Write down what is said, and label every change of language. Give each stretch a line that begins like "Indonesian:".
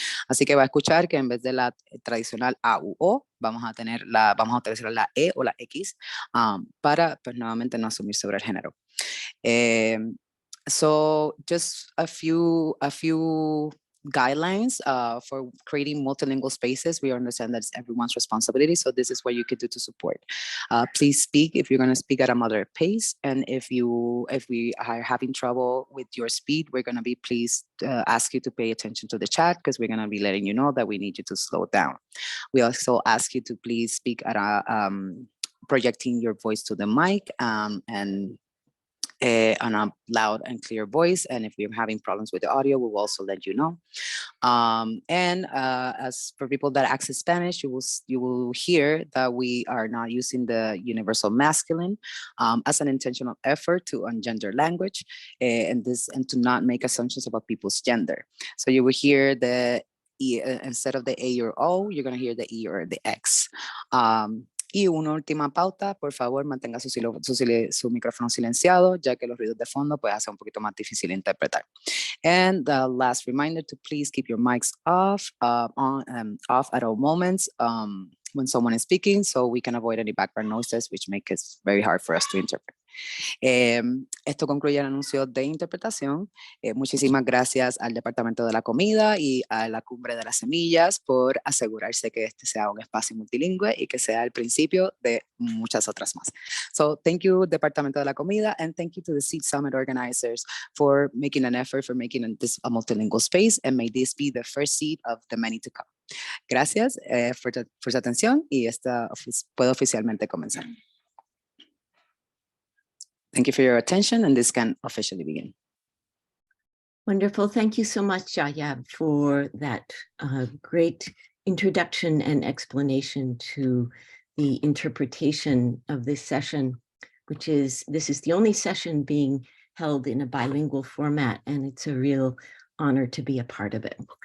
Spanish: Así que va a escuchar que en vez de la tradicional A u O, vamos a utilizar la E o la X para pues nuevamente no asumir sobre el género.
English: So just a few guidelines for creating multilingual spaces. We understand that it's everyone's responsibility, so this is what you could do to support. Please speak if you're going to speak at a moderate pace, and if we are having trouble with your speed, we're going to be please ask you to pay attention to the chat, because we're going to be letting you know that we need you to slow down. We also ask you to please speak at a projecting your voice to the mic and on a loud and clear voice, and if you're having problems with the audio, we will also let you know. As for people that access Spanish, you will hear that we are not using the universal masculine as an intentional effort to ungender language, and to not make assumptions about people's gender. So you will hear the E, instead of the A or O, you're going to hear the E or the X.
Spanish: Y una última pauta, por favor, mantenga su micrófono silenciado, ya que los ruidos de fondo pues hace un poquito más difícil interpretar.
English: And the last reminder to please keep your mics off at all moments when someone is speaking, so we can avoid any background noises, which make it very hard for us to interpret.
Spanish: Esto concluye el anuncio de interpretación. Muchísimas gracias al Departamento de la Comida y a la Cumbre de las Semillas por asegurarse que este sea un espacio multilingüe y que sea el principio de muchas otras más.
English: So thank you, Departamento de la Comida, and thank you to the Seed Summit organizers for making an effort for making this a multilingual space, and may this be the first seed of the many to come.
Spanish: Gracias por su atención, y esta puede oficialmente comenzar.
English: Thank you for your attention, and this can officially begin. Wonderful. Thank you so much, Jaya, for that great introduction and explanation to the interpretation of this session, this is the only session being held in a bilingual format, and it's a real honor to be a part of it.